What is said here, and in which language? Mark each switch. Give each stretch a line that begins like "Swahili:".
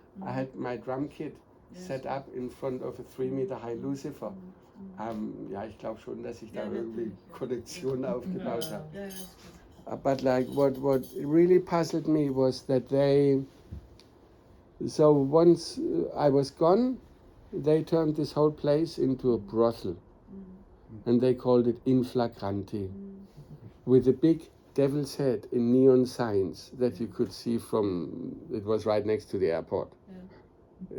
English: I had my drum kit set up in front of a 3-meter high Lucifer.
German: Ja, ich glaube schon, dass ich da irgendwie Konnektionen aufgebaut habe.
English: But like what really puzzled me was that so once I was gone, they turned this whole place into a brothel. And they called it In Flagranti, with a big devil's head in neon signs that you could see from, it was right next to the airport. Yeah.